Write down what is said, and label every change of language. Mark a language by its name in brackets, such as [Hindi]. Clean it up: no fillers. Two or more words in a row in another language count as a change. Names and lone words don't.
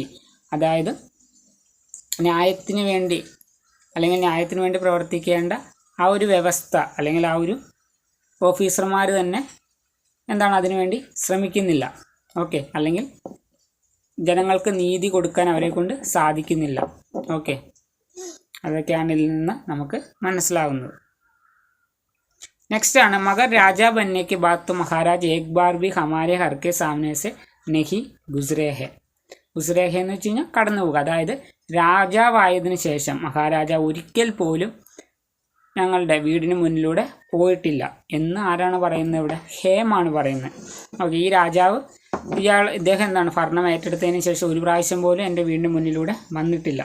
[Malayalam] അതായത് ന്യായത്തിന് വേണ്ടി പ്രവർത്തിക്കേണ്ട ആ ഒരു വ്യവസ്ഥ അല്ലെങ്കിൽ ആ ഒരു ഓഫീസർമാർ തന്നെ അതിനുവേണ്ടി ശ്രമിക്കുന്നില്ല. ഓക്കെ, അല്ലെങ്കിൽ ജനങ്ങൾക്ക് നീതി കൊടുക്കാൻ അവരെ കൊണ്ട് സാധിക്കുന്നില്ല. ഓക്കെ, അതൊക്കെയാണ് ഇതിൽ നിന്ന് നമുക്ക് മനസ്സിലാവുന്നത്. [Hindi] नेक्स्ट ആണ് मगर राजा बनने के बाद तो महाराज एक बार भी हमारे घर के सामने से नहीं गुजरे हैं [Malayalam] എന്ന് വെച്ച് കഴിഞ്ഞാൽ കടന്നു പോകുക. അതായത് രാജാവായതിനു ശേഷം മഹാരാജാവ് ഒരിക്കൽ പോലും ഞങ്ങളുടെ വീടിന് മുന്നിലൂടെ പോയിട്ടില്ല എന്ന് ആരാണ് പറയുന്നത്? ഇവിടെ ഹേമാണ് പറയുന്നത്. ഓക്കെ, ഈ രാജാവ് ഇദ്ദേഹം എന്താണ് ഭരണം ഏറ്റെടുത്തതിന് ശേഷം ഒരു പ്രാവശ്യം പോലും എൻ്റെ വീടിന് മുന്നിലൂടെ വന്നിട്ടില്ല.